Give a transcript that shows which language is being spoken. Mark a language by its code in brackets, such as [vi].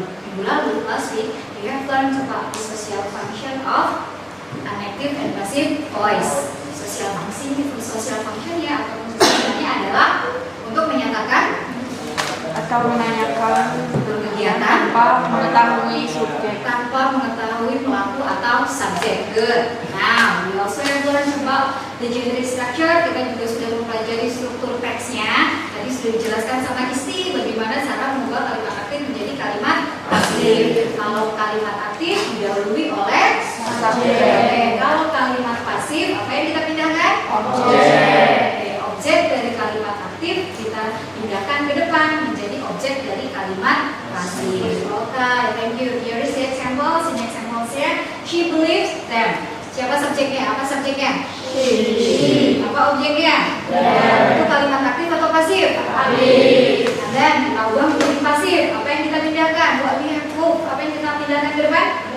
[id] Minggu lalu, [en] last week, we have learned about the social function of an active and passive voice. [id] Social function ya, atau fungsinya adalah untuk menyatakan Atau menanyakan kegiatan tanpa mengetahui subjek. tanpa mengetahui pelaku atau subjek. Good. [en] Now, we also have learned about the generic structure. [id] Kita juga sudah mempelajari struktur teksnya. Tadi sudah dijelaskan sama Isti bagaimana cara mengubah kalimat aktif menjadi kalimat pasif. Kalau kalimat aktif didahului oleh subjek. Kalau kalimat pasif, apa yang kita pindahkan? Objek. Objek dari kalimat aktif kita pindahkan ke depan menjadi objek dari kalimat pasif. [en] Okay, thank you. Here is the examples. In examples here, she believes them. [id] Siapa subjeknya? Apa subjeknya? She. Apa objeknya? Itu kalimat aktif atau pasif? Aktif. [en] And then [id] kita ubah menjadi pasif. Apa yang kita pindahkan? [en] What we have moved. [id] Apa yang kita pindahkan ke depan?